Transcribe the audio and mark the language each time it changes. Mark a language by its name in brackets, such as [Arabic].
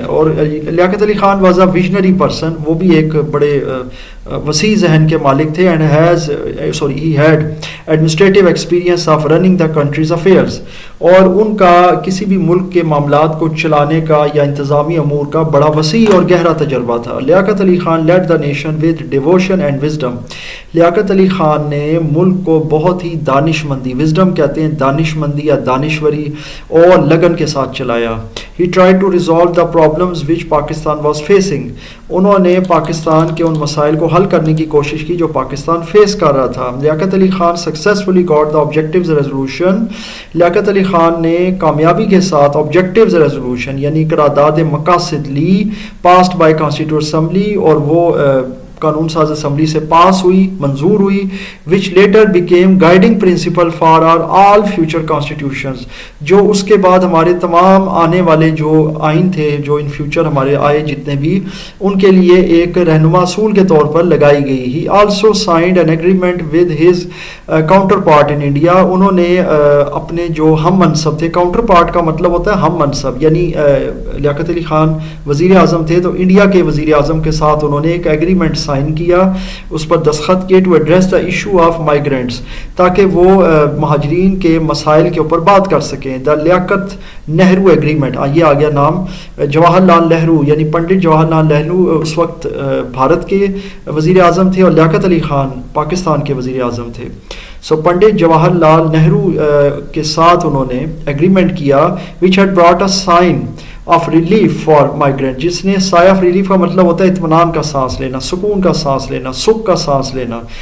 [Urdu] اور Liaquat Ali Khan [English] was a visionary person, [Urdu] وہ بھی ایک بڑے وسیع ذہن کے مالک تھے. [English] and he had administrative experience of running the country's affairs, [Urdu] اور ان کا کسی بھی ملک کے معاملات کو چلانے کا یا انتظامی امور کا بڑا وسیع اور گہرا تجربہ تھا. [English] Liaquat Ali Khan led the nation with devotion and wisdom. [Urdu] Liaquat Ali Khan نے ملک کو بہت ہی دانش مندی, وزڈم کہتے ہیں دانش مندی یا دانشوری, اور لگن کے ساتھ چلایا. [English] He tried to resolve the problems which Pakistan was facing. [Urdu] انہوں نے پاکستان کے ان مسائل کو حل کرنے کی کوشش کی جو پاکستان فیس کر رہا تھا. [English] Liaquat Ali Khan successfully got the objectives resolution. [Urdu] Liaquat Ali Khan نے کامیابی کے ساتھ objectives resolution یعنی قرارداد مقاصد لی, [English] passed by Constituent Assembly, [Urdu] اور وہ قانون ساز اسمبلی سے پاس ہوئی, منظور ہوئی, [English] which later became guiding principle for our all future constitutions. [Urdu] جو اس کے بعد ہمارے تمام آنے والے جو آئین تھے, جو ان فیوچر ہمارے آئے جتنے بھی, ان کے لیے ایک رہنما اصول کے طور پر لگائی گئی. [English] He also signed an agreement with his counterpart in India. [Urdu] انہوں نے اپنے جو ہم منصب تھے, کاؤنٹر پارٹ کا مطلب ہوتا ہے ہم منصب, یعنی لیاقت علی خان وزیر اعظم تھے تو انڈیا کے وزیر اعظم کے ساتھ انہوں نے ایک ایگریمنٹ سائن کیا, اس پر دستخط کیے, [English] to address the issue of migrants, [Urdu] تاکہ وہ مہاجرین کے مسائل کے اوپر بات کر سکیں. دا لیاقت نہرو ایگریمنٹ, یہ آ گیا نام. جواہر لال نہرو یعنی پنڈت جواہر لال نہرو اس وقت بھارت کے وزیر اعظم تھے, اور لیاقت علی خان پاکستان کے وزیر اعظم تھے. سو پنڈت جواہر لال نہرو کے ساتھ انہوں نے ایگریمنٹ کیا, [English] which had brought a sign of relief for migrant, [Urdu] جس نے سائے آف ریلیف کا مطلب ہوتا ہے اطمینان کا سانس لینا, سکون کا سانس لینا, سکھ کا سانس لینا.